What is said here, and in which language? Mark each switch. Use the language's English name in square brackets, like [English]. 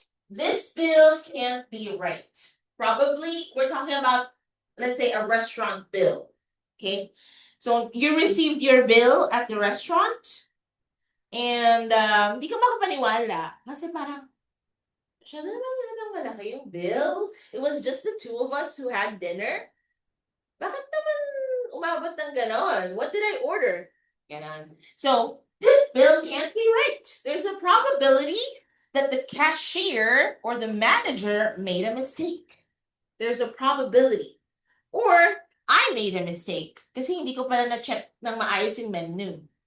[English] This bill can't be right. Probably we're talking about, let's say, a restaurant bill. Okay, so you received your bill at the restaurant, and [Filipino] di ka makapaniwala kasi parang siya na naman talagang malaki yung bill. [English] It was just the two of us who had dinner. [Filipino] Bakit naman umabot ng ganon? [English] What did I order? Ganon. So, this bill can't be right. There's a probability that the cashier or the manager made a mistake. There's a probability. Or, I made a mistake [Filipino] kasi hindi ko pala na-check ng maayos yung menu.